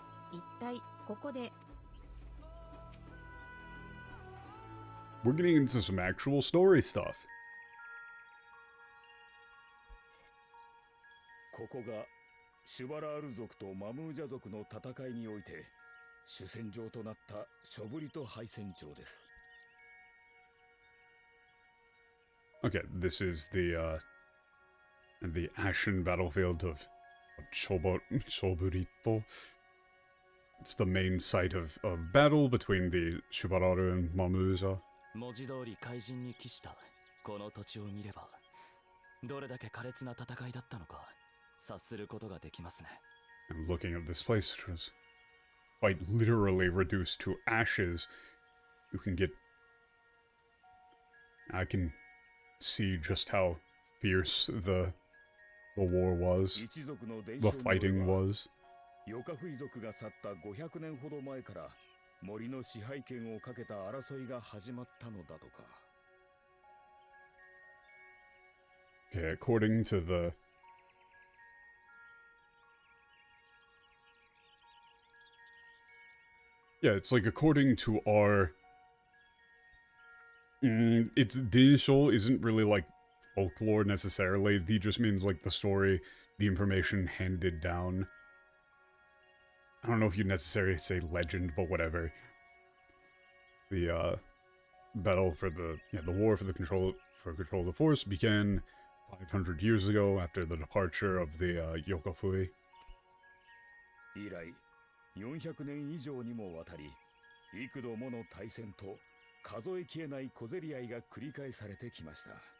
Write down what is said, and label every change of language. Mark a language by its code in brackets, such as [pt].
[ja] 一体ここで [en] We're getting into some actual story stuff. [ja] ここがシュバラール族とマムージャ族の戦いにおいて主戦場となったショブリト敗戦場です。 [en] Okay, this is the ashen battlefield of Choburito. It's the main site of battle between the Shubararu and Mamuza. [ja] 文字通り怪人に帰したこの土地を見ればどれだけ苛烈な戦いだったのか察することができますね。 [en] And looking at this place, which was quite literally reduced to ashes, you can get... I can see just how fierce the war was, [ja] 一族の伝 [en] the [ja] 承によれ [en] fighting [ja] ば [en] was. [ja] ヨカフイ族が去った500年ほど前から森の支配権をかけた争いが始まったのだとか。 [en] Okay, according to the... Yeah, it's like according to our... it's Dinshol isn't really like folklore necessarily. D just means like the story, the information handed down. I don't know if you necessarily say legend, but whatever. The battle for the war for control of the force began 500 years ago after the departure of the Yokofui. [ja] 以来400年以上にもわたり幾度もの大戦と数えきれない小競り合いが繰り返されてきました。